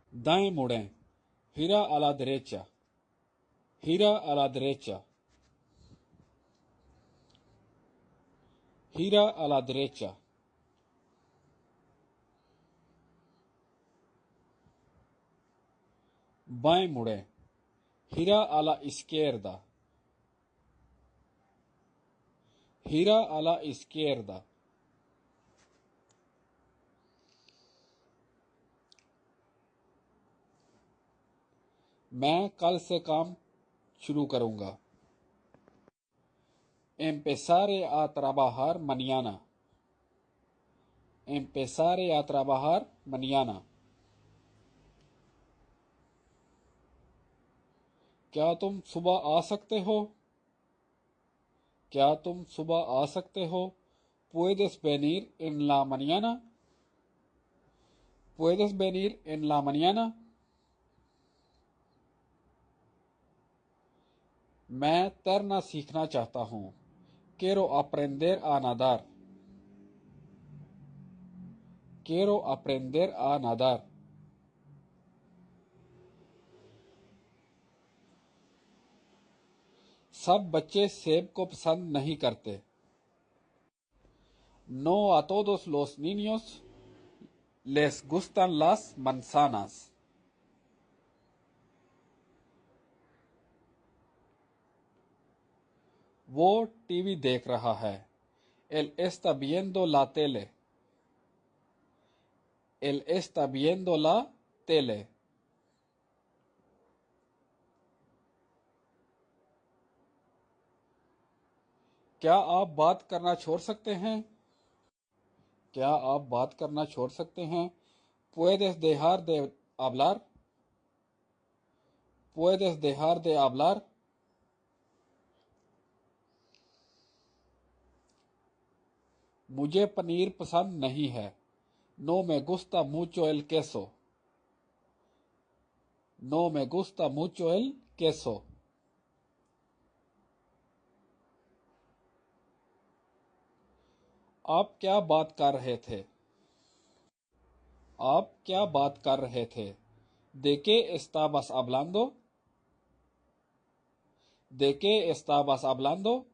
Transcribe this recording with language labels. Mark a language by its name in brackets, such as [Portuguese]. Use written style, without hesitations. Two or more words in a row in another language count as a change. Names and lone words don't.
[Hindi] दाएं मुड़ें, [Spanish] gira a la derecha, gira a la derecha, gira a la derecha. [Hindi] बाएं मुड़ें, [Spanish] gira a la izquierda, gira a la izquierda. [Hindi] मैं कल से काम शुरू करूंगा। [Spanish] Empezaré a trabajar mañana. Empezaré a trabajar mañana. [Hindi] क्या तुम सुबह आ सकते हो? क्या तुम सुबह आ सकते हो? [Spanish] Puedes venir en la mañana? Puedes venir en la mañana? [Hindi] मैं तैरना सीखना चाहता हूँ। [Spanish] Quiero aprender a nadar. Quiero aprender a nadar. [Hindi] सब बच्चे सेब को पसंद नहीं करते। [Spanish] No a todos los niños les gustan las manzanas. [Hindi] वो टीवी देख रहा है। [Spanish] Él está viendo la tele. Él está viendo la tele. [Hindi] क्या आप बात करना छोड़ सकते हैं? क्या आप बात करना छोड़ सकते हैं? [Spanish] Puedes dejar de hablar? Puedes dejar de hablar? [Hindi] मुझे पनीर पसंद नहीं है। [Spanish] No me gusta mucho el queso. No me gusta mucho el queso. [Hindi] आप क्या बात कर रहे थे? आप क्या बात कर रहे थे? [Spanish] ¿De qué estabas hablando? ¿De qué estabas hablando?